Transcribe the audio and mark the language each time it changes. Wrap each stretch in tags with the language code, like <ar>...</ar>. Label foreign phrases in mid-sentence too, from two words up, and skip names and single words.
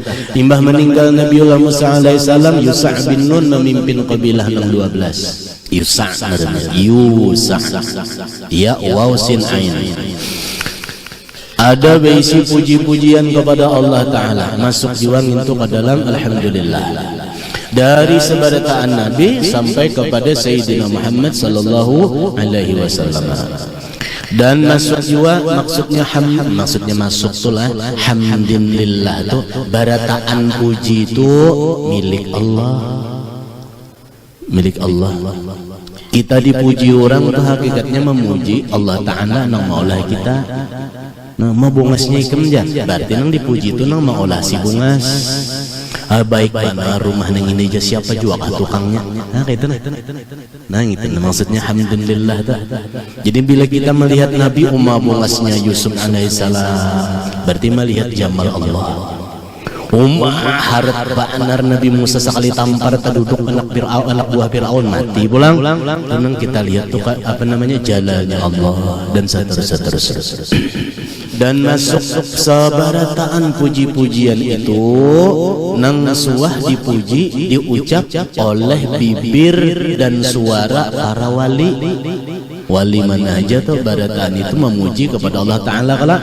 <bjn>Imbah meninggal Nabiullah Musa alaihissalam, Yusha bin Nun memimpin kabilah nang 12. Yusha namanya, Yusha,</bjn> <ar>ya waw sin ain.</ar> <bjn>Ada beisi puji-pujian kepada Allah Ta'ala, masuk jiwang itu ke dalam alhamdulillah. Dari sebarataan Nabi sampai kepada Sayyidina Muhammad</bjn> <ar>sallallahu alaihi wasallam.</ar> <bjn>Dan masuk juga maksudnya maksudnya masuk tulah hamdulillah itu barataan puji itu milik Allah. Milik Allah. Kita dipuji orang itu hakikatnya memuji Allah Ta'ala nang maulah kita. Nah, mau bungasnya ikem jan, berarti nang dipuji itu nang maulah si bungas. Baik bana rumah nang ini aja siapa juga tukangnya. Nah, gitu nah itu maksudnya alhamdulillah ta. Jadi bila kita melihat Nabi bungasnya Yusuf alaihissalam, berarti melihat jamal Allah. Harap banar Nabi Musa sekali tampar terduduk anak buah Fir'aun mati pulang. Tenang kita lihat tuh apa namanya jalannya Allah dan seterusnya. Dan masuk sabarataan puji-pujian itu nang suah dipuji diucap oleh bibir dan suara para wali. Wali mana aja tuh barataan itu memuji kepada Allah Ta'ala kelak.</bjn>